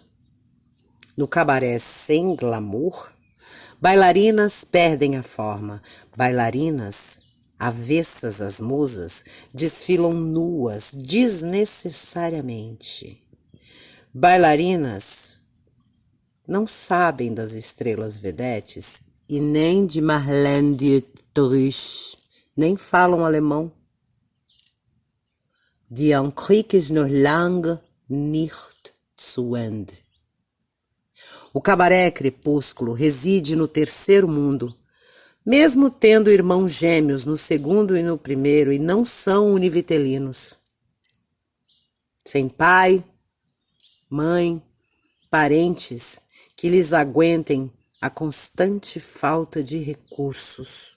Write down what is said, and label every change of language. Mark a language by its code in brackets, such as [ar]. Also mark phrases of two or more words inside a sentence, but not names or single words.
[pt] No cabaré sem glamour, bailarinas perdem a forma, bailarinas, avessas às musas, desfilam nuas desnecessariamente. Bailarinas não sabem das estrelas vedetes e nem de Marlene Dietrich, nem falam alemão. [de] Die Krieg ist noch lange nicht zu Ende. [pt] O cabaré crepúsculo reside no terceiro mundo, mesmo tendo irmãos gêmeos no segundo e no primeiro, e não são univitelinos. Sem pai, mãe, parentes que lhes aguentem a constante falta de recursos.